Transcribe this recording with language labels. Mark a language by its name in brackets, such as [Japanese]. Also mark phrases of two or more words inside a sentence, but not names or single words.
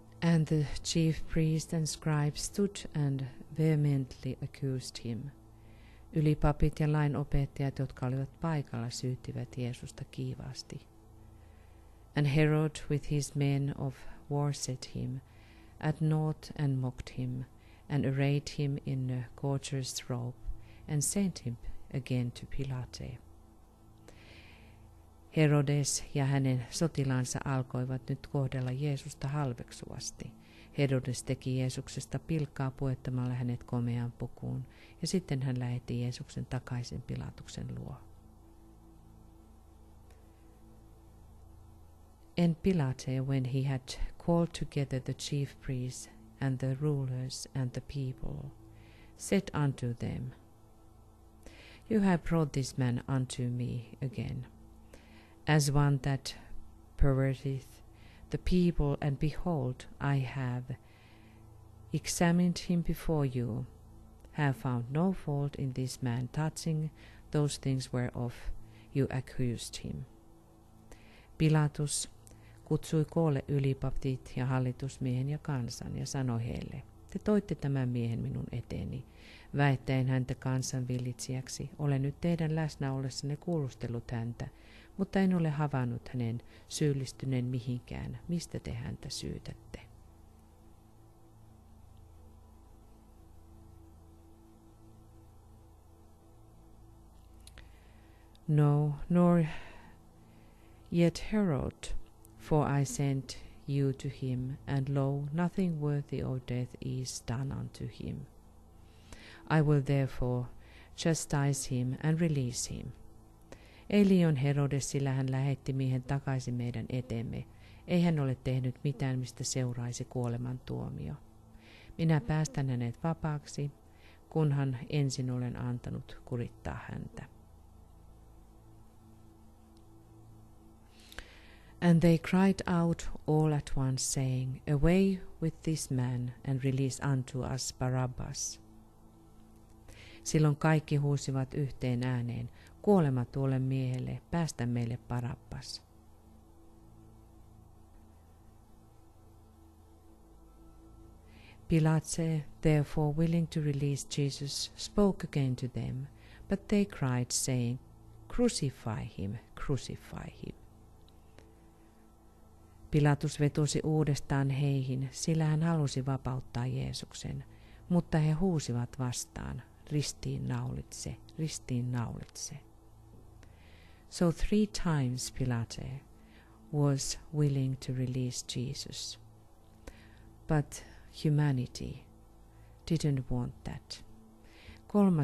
[English] And the chief priest and scribes stood and vehemently accused him. [Finnish] Ylipapit ja lainopettajat, jotka olivat paikalla, syyttivät Jeesusta kiivaasti. [English] And Herod with his men of war set him at naught and mocked him, and arrayed him in a gorgeous robe, and sent him again to Pilate. [Finnish] Herodes ja hänen sotilaansa alkoivat nyt kohdella Jeesusta halveksuvasti. Herodes teki Jeesuksesta pilkkaa puettamalla hänet komeaan pukuun, ja sitten hän lähetti Jeesuksen takaisin Pilatuksen luo. [English] And Pilate, when he had called together the chief priests and the rulers and the people, said unto them, You have brought this man unto me again, as one that perverteth the people, and behold, I have examined him before you, have found no fault in this man touching those things whereof you accused him. [Finnish] Pilatus kutsui koolle ylipapit ja hallitusmiehen ja kansan ja sanoi heille, Te toitte tämän miehen minun eteeni, väittäen häntä kansan villitsijäksi. Olen nyt teidän läsnä ollessanne kuulustellut häntä, mutta en ole havainnut hänen syyllistyneen mihinkään. Mistä te häntä syytätte? [English] No, nor yet Herod, for I sent you to him, and lo, nothing worthy of death is done unto him. I will therefore chastise him and release him. [Finnish] Ei liion Herodes, sillä hän lähetti miehen takaisin meidän eteemme. Ei hän ole tehnyt mitään, mistä seuraisi kuolemantuomio. Minä päästän hänet vapaaksi, kunhan ensin olen antanut kurittaa häntä. [English] And they cried out all at once, saying, Away with this man, and release unto us Barabbas. [Finnish] Silloin kaikki huusivat yhteen ääneen, Kuolema tuolle miehelle, päästä meille Barabbas. [English] Pilate, therefore willing to release Jesus, spoke again to them, but they cried, saying, Crucify him, crucify him. [Finnish] Pilatus vetosi uudestaan heihin, sillä hän halusi vapauttaa Jeesuksen, mutta he huusivat vastaan, ristiin naulitse, ristiin naulitse. [English] So 3 times Pilate was willing to release Jesus, but humanity didn't want that. 3.